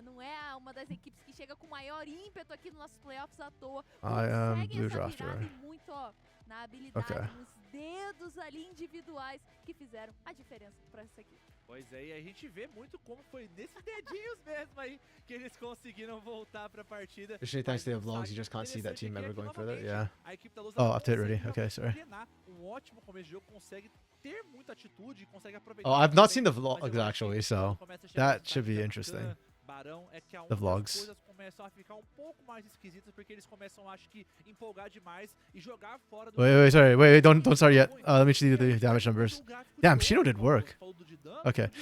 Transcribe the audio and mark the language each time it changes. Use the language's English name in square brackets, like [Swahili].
[Portuguese] Não é uma das equipes que chega com maior ímpeto aqui nos nossos playoffs à toa. [English] I am blue drafter. [Portuguese] Muito, ó, na habilidade, nos dedos ali individuais que fizeram a diferença para essa equipe. Pois é, e a gente vê muito como foi nesses dedinhos mesmo aí que eles conseguiram voltar pra partida. [English] Especially thanks to the vlogs, you just can't see that team ever going further. Yeah. Oh, update ready. Okay, sorry. [Portuguese] ótimo começo de jogo, consegue ter muita atitude, consegue aproveitar. [English] Oh, I've not seen the vlogs actually, so that should be interesting. [Portuguese] Barão é que [English] The vlogs. [Portuguese] As coisas começam a ficar um pouco mais esquisitas porque eles começam, acho que, empolgar demais e jogar fora do... [English] Wait, don't start yet. Let me see the damage numbers. Damn, Shino did work. Okay.